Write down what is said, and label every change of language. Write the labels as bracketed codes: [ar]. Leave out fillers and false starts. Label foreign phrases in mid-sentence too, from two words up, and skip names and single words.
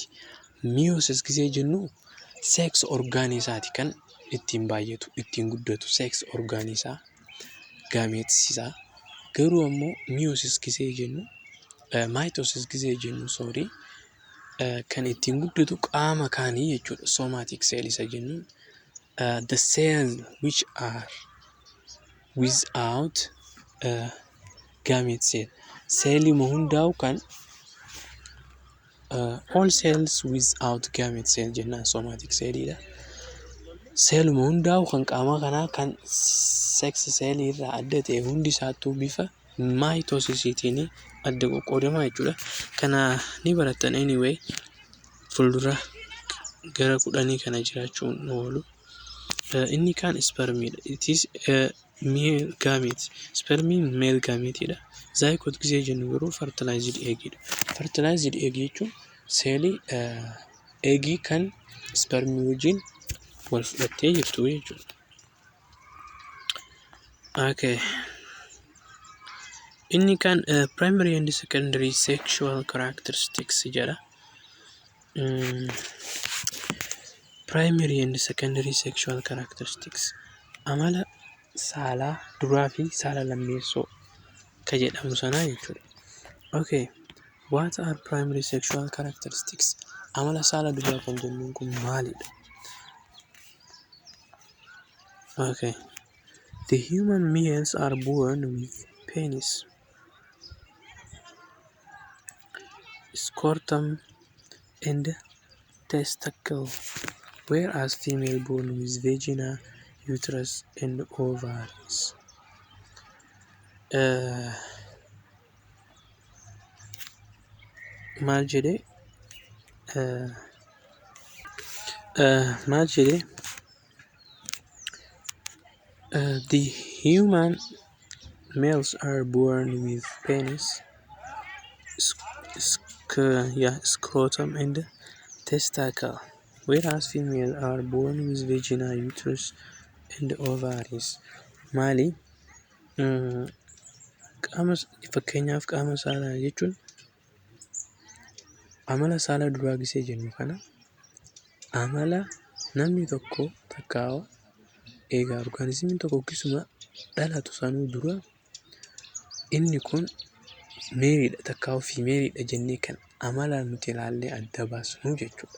[om] Meiosis gisee jennu sex orgaanii isaati kan ittiin baay'atu, ittiin guddatu sex orgaanii isaa gametes isaa. Garuu ammoo meiosis gisee jennu maayitosis gisee jennu kan ittiin guddatu qaama kaanii jechuudha. [en] Somatic cell [om] isa jennu [en] the cells which are without gametes cell. [om] Seelima hundaa'u kan [en] all cells without gametes cell [om] jennaan somatic cellidha. Seeluma hundaa'u kan qaama kanaa kan sex cell irraa adda ta'e hundi isaattuu bifa maayitoosisiitiin adda qoqqoodamaa jechuudha. Kana ni barattan anyway fuuldura gara 10 kana jiraachuun oolu. Inni kaan spermiidha. [en] It is male gamete. [om] Spermiin [en] male gameteidha. [om] Zygote gisee jennu garuu [en] fertilized eggidha. Fertilized egg [om] jechuun seelii eegii kan spermii wajjin wal fudhattee jirtu jechuudha. Okay. Inni kan [en] primary and secondary sexual characteristics [om] jedha. [en] Primary and secondary sexual characteristics [om] amala saalaa duraa fi saala lammeessoo ka jedhamu sanaa jechuudha. Okay. [en] What are primary sexual characteristics? [om] Amala saala duraa kan jennuun kun maalidha? Okay. [en] The human males are born with penis, scrotum and testicle, whereas female born with vagina, uterus and ovaries. [om] Maal jedhee [en] the human males are born with penis, scrotum and testicle, whereas female are born with vagina, uterus and ovaries. [om] Maali? Fakkeenyaaf qaama saalaa jechuun amala saala duraa gisee jennu kana amala namni tokko takkaa'u eegaa orgaanizimiin tokko gisuma dhalatu sanuu dura inni kun meeriidha takkaa'u fi meeriidha jennee kan amala nuti ilaallee adda baasnu jechuudha.